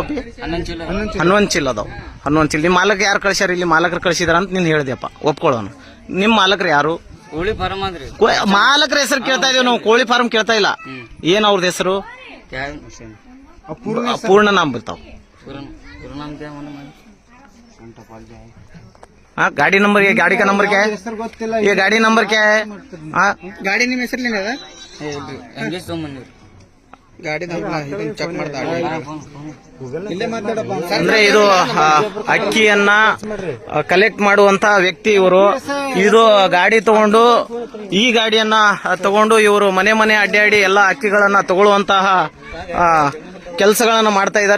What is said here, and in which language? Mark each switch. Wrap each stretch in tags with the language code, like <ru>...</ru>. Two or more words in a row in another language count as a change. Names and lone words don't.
<kn>11 ಚೀಲ ಅದಾವ. 11 ಚೀಲ. ನಿಮ್ ಮಾಲಕ್ ಯಾರು ಕಳ್ಸ್ಯಾರ? ಇಲ್ಲಿ ಮಾಲಕರು ಕಳ್ಸಿದಾರ ಅಂತ ನೀನ್ ಹೇಳಿದ್ಯಪ್ಪ, ಒಪ್ಕೊಳ್ಳೋಣ. ನಿಮ್ ಮಾಲಕ್ರು ಯಾರು? ಕೋಳಿ ಫಾರ್ಮ್ ಆದ್ರಿ. ಮಾಲಕರ ಹೆಸರು ಕೇಳ್ತಾ ಇದೀವಿ ನಾವು, ಕೋಳಿ ಫಾರ್ಮ್ ಕೇಳ್ತಾ ಇಲ್ಲ. ಏನ್ ಅವ್ರದ್ದು ಹೆಸರು? ಪೂರ್ಣ ನಾಮ್ ಬರ್ತಾವ.</kn> <hi>हाँ गाड़ी नंबर ये गाड़ी का नंबर क्या है? ये गाड़ी नंबर क्या है? हाँ</hi> <kn>ಗಾಡಿ ನಿಮ್ಮ ಹೆಸರಲ್ಲಿ ಗಾಡಿ ಚೆಕ್ ಅಂದ್ರೆ ಇದು ಅಕ್ಕಿಯನ್ನ ಕಲೆಕ್ಟ್ ಮಾಡುವಂತ ವ್ಯಕ್ತಿ ಇವರು. ಇದು ಗಾಡಿ ತಗೊಂಡು ಈ ಗಾಡಿಯನ್ನ ತಗೊಂಡು ಇವರು ಮನೆ ಮನೆ ಅಡ್ಡಾಡಿ ಎಲ್ಲ ಅಕ್ಕಿಗಳನ್ನ ತಗೊಳ್ಳುವಂತಹ ಕೆಲಸಗಳನ್ನ ಮಾಡ್ತಾ ಇದ್ದಾರೆ.</kn>